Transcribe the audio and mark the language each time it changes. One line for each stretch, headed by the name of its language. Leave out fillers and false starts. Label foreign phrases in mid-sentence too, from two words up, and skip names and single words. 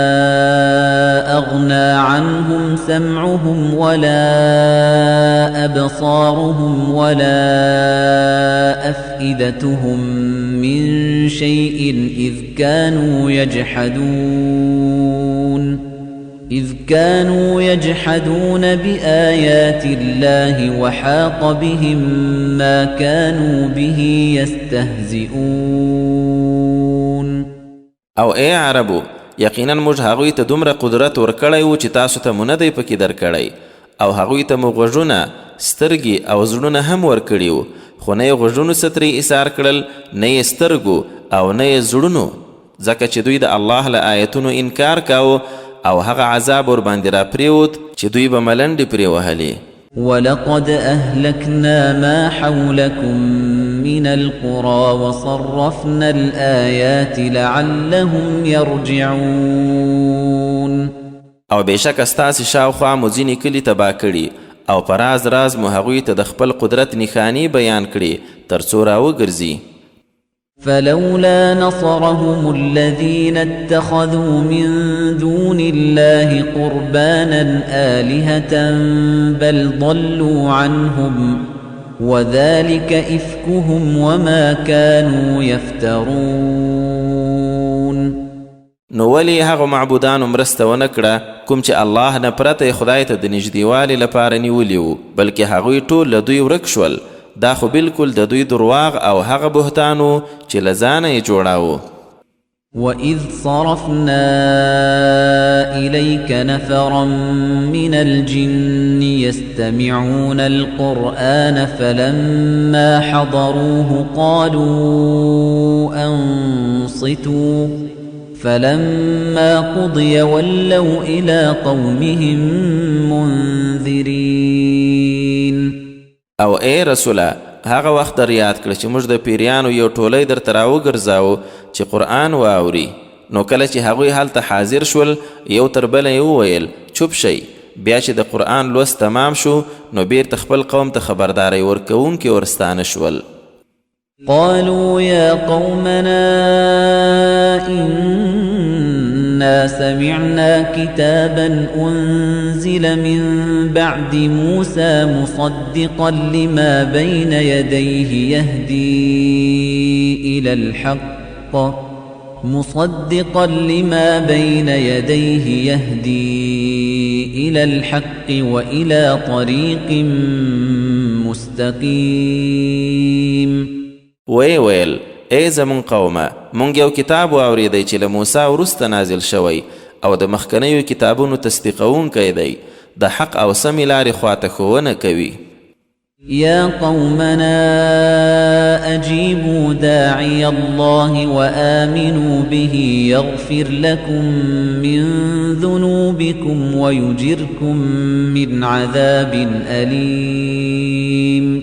Arabic: أغنى عنهم سمعهم ولا أبصارهم ولا أفئدتهم من شيء إذ كانوا يجحدون بآيات الله وحاق بهم ما كانوا به يستهزئون.
Pashto: او اے عربو، یقینا موږ هغوی ته دومره قدرت ورکړی و چې تاسو ته مو نه دی پکې درکړی، او هغوی ته مو غوږونه، سترګې او زړونه هم ورکړي وو، خو نه یې غوږونو څه ترې ایثار کړل، نه یې سترګو او نه یې زړونو، ځکه چې دوی د الله له آیتونو انکار کاوه، او هغه عذاب ور باندې را پریوت چې دوی به ملنډې پرې وهلې.
Arabic: ولقد أهلكنا ما حولكم من القرى وصرفنا الآيات لعلهم يرجعون.
Pashto: او بېشکه ستاسې شاوخوا مو ځینې کلي تباه کړي، او په راز راز مو هغوی ته د خپل قدرت نښانې بیان کړي تر څو راوګرځي.
Arabic: فلولا نصرهم الذين اتخذوا من دون الله قربانا آلهة بل ضلوا عنهم وذلك إفكهم وما كانوا يفترون.
Pashto: نو ولی هغه معبودانو مرسته ونه کړه کوم چې الله نه پرته خدای ته د نږدېوالي لپاره نیولي وو، بلکې هغوی ټول له دوی ورک شول. دا خو بالکل د دوی درواغ او هغه بهتانو چې له ځانه یې جوړاوه.
Arabic: وَإِذْ صَرَفْنَا إِلَيْكَ نَفَرًا مِنَ الْجِنِّ يَسْتَمِعُونَ الْقُرْآنَ فَلَمَّا حَضَرُوهُ قَالُوا أَنصِتُوا فَلَمَّا قُضِيَ وَلَّوْا إِلَى قَوْمِهِمْ مُنذِرِينَ.
Pashto: او اے رسوله، هغه وخت در یاد کړه چې موږ د پیریانو یو ټولی درته راوګرځاوه چې قرآن واوري. نو کله چې هغوی هلته حاضر شول، یو تر بله یې وویل چوپ شئ. بیا چې د قرآن لوست تمام شو، نو بیرته خپل قوم ته خبرداری ورکوونکي ورستانه شول.
Arabic: قالوا يا قومنا إنا سمعنا كتابا أنزل من بعد موسى مصدقا لما بين يديه يهدي إلى الحق وإلى طريق مستقيم.
Pashto: ویل ای زمون قومه، مونږ یو کتاب واوریدی چې له موسی وروسته نازل شوی، او د مخکنیو کتابونو تصدیقونکی دی، د حق او سمې لارې خواته ښوونه کوي.
Arabic: يا قومنا أجيبوا داعي الله وآمنوا به يغفر لكم من ذنوبكم ويجركم من عذاب أليم.